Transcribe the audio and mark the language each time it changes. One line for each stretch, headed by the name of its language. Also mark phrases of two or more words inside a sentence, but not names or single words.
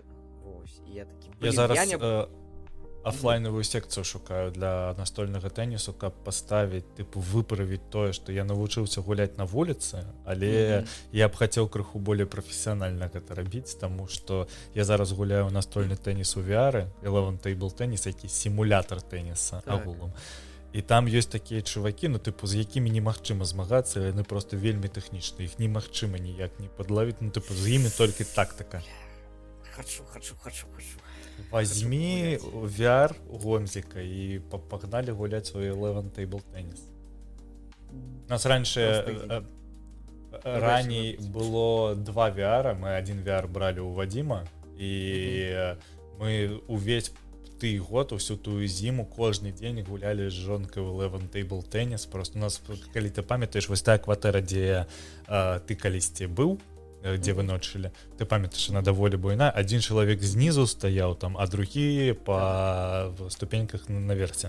Belarusian: Я зараз офлайновую секцыю шукаю для настольнага тэнісу, каб паставіць, тыпу, выправіць тое, што я навучыўся гуляць на вуліцы, але я б хацеў крыху болей прафесіянальна гэта рабіць, таму што я зараз гуляю настольны тэніс у VR, 11 Table Tennis, які сімулятор тэніса агулам. І там ёсць такія чувакі, ну, тыпу, з якімі немагчыма змагацца, яны просто вельмі тэхнічныя, іх немагчыма ніяк не падлавіць, ну, тыпу, з імі толькі тактыка. Хочу. Возьми VR гомзіка і пагналі гуляць свой 11 Table Tennis. У нас раней было 2 VR, мы один VR бралі ў Вадзіма, і мы увесь ты год, усю тую зіму, кожны дзень гулялі з жонкай ў 11 Table Tennis. Просто у нас, калі ты памятаеш, вось тая кватэра, дзе ты калісьці быў, дзе вы ночылі, ты памятаеш, на даволі буйна, адзін чалавек знізу стаяў там, а другі па ступеньках наверсе.